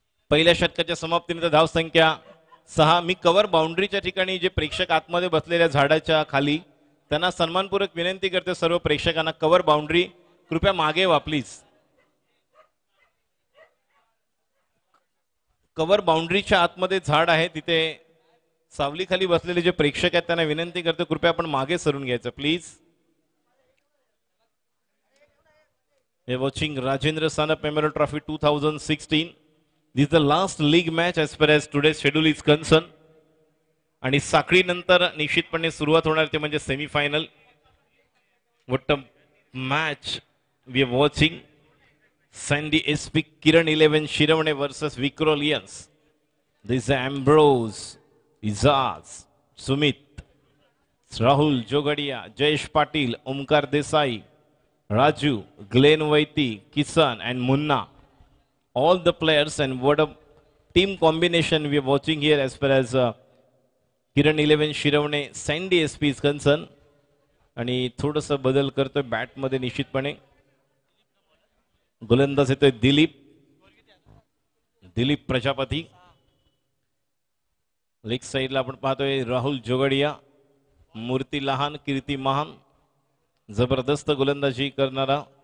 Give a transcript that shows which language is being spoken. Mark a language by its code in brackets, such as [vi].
[mr] पहिल्या षटकाच्या समाप्तीनंतर धाव संख्या 6. मी कव्हर बाउंड्रीच्या ठिकाणी जे प्रेक्षक आतमध्ये बसलेल्या झाडाच्या खाली, त्यांना सन्मानपूर्वक विनंती करते सर्व प्रेक्षकांना, कव्हर बाउंड्री कृपया मागे वा प्लीज. कव्हर बाउंड्रीच्या आतमध्ये झाड आहे, तिथे सावली खाली बसलेले जे प्रेक्षक आहेत त्यांना विनंती करतो, कृपया आपण मागे सरून घ्यायचं please. [en] We are watching Rajendra Sanap Memorial Trophy 2016. This is the last league match as far as today's schedule is concerned. [mr] आणि साखळी नंतर निश्चितपणे सुरुवात होणार ते म्हणजे semifinal. [en] What a match we are watching. Sandy SP Kiran 11 Shiravane versus Vikrolians. This is Ambrose, Izaz, Sumit, Rahul Jogadia, Jayesh Patil, Omkar Desai, Raju, Glenn Vaiti, Kisan and Munna. All the players, and what a team combination we are watching here as far as Kiran 11 Shiravane Sandy SP is concerned. [mr] आणि थोडंसं बदल करतोय bat मध्ये निश्चितपणे. गोलंदाज येतोय Dilip Prajapati. Leg साइडला आपण पाहतोय राहुल जोगडिया, मूर्ती लहान कीर्ती महान, जबरदस्त गोलंदाजी करणारा.